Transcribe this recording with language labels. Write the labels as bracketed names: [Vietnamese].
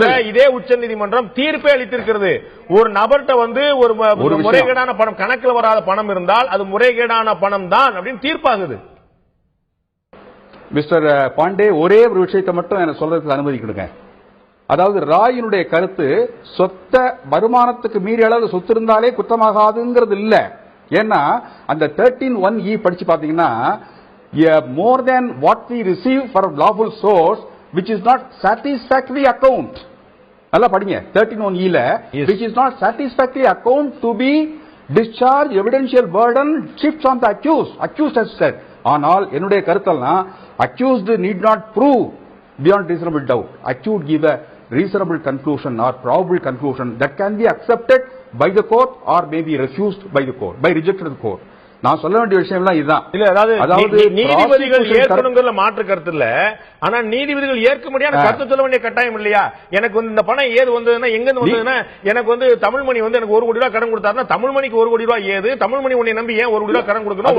[Tamil] இதே உச்ச நீதிமன்றம் தீர்ப்பே அளித்திருக்கிறது. ஒரு நபர்கிட்ட ஒரு முறைகேடான பணம், கணக்கில் வராத பணம் இருந்தால் அது முறைகேடான பணம் தான் அப்படின்னு தீர்ப்பாகுது. மிஸ்டர் பாண்டே, ஒரே ஒரு விஷயத்தை மட்டும் எனக்கு சொல்றதுக்கு அனுமதிக்கணுங்க. அதாவது ராயினுடைய கருத்து சொத்த வருமானத்துக்கு மீறிய அளவு சொத்து இருந்தாலே குற்றமாகாதுங்கிறது இல்ல. ஏன்னா அந்த 13(1)E படிச்சு பாத்தீங்கன்னா, [English] more than what we receive from lawful source which is not satisfactory account. [Tamil] நல்லா படிங்க 13(1)E ல [English] which is not satisfactory account to be discharge evidential burden shifts on the accused has said. [Tamil] ஆனால் என்னுடைய கருத்தெல்லாம் [English] accused need not prove beyond reasonable doubt. Accused give a reasonable conclusion or probable conclusion that can be accepted by the court or may be refused by the court, by rejected the court. [Tamil] நான் சொல்ல வேண்டிய விஷயம் எல்லாம் இதுதான். இல்ல அதாவது நீதிபதிகள் ஏற்கனவே மாற்று கருத்து இல்ல, ஆனா நீதிபதிகள் ஏற்க முடியாத கருத்து சொல்ல வேண்டிய கட்டாயம் இல்லையா? எனக்கு வந்து இந்த பணம் ஏது வந்ததுன்னா எங்க இருந்து வந்ததுன்னா எனக்கு வந்து தமிழ்மணி வந்து எனக்கு 1 கோடி ரூபாய் கடன் கொடுத்தாருன்னா தமிழ்மணிக்கு 1 கோடி ரூபாய் ஏது? தமிழ்மணி உன்னை நம்பி ஏன் 1 கோடி ரூபாய் கடன் கொடுக்கணும்?